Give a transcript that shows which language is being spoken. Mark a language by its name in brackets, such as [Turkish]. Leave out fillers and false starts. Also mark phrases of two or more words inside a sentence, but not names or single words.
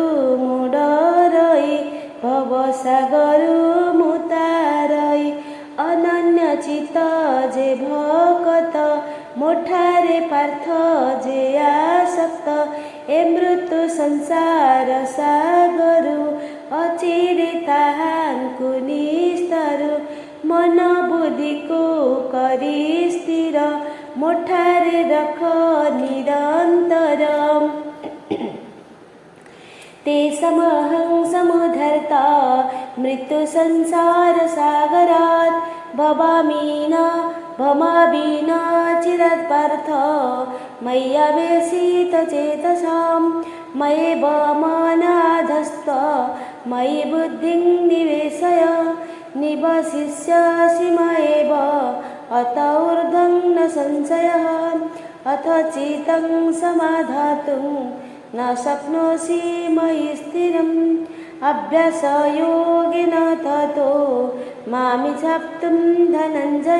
[Odia] ମୁଁ ଡରଇ ଭବସାଗରୁ ମୁଁ ତାରଇ ଅନନ୍ୟ ଚିତ ଯେ ଭକତ ମୋଠାରେ ପାର୍ଥ ଯେ ଆସକ୍ତ ଏ ମୃତ୍ୟୁ ସଂସାର ସାଗରୁ ଅଚିରେ ତାହାଙ୍କୁ ନିସ୍ତରୁ ମନ ବୁଦ୍ଧିକୁ କରି ସ୍ଥିର ମୋଠାରେ ରଖ ନିରନ୍ତର [Sanskrit] तेषमहं समुद्धर्ता मृत्यु संसार सागरात् भवामि न चिरत्पार्थ मय्यावेशित चेतसां मयेव मनाधस्थ मयि बुद्धिं निवेशय निवसिष्यसि मयेव अत ऊर्ध्वं न संशयः अथ चित्तं समाधातुं न शक्नोषि मयि स्थिरम् अभ्यासयोगेन ततो मामिच्छाप्तुं धनञ्जय।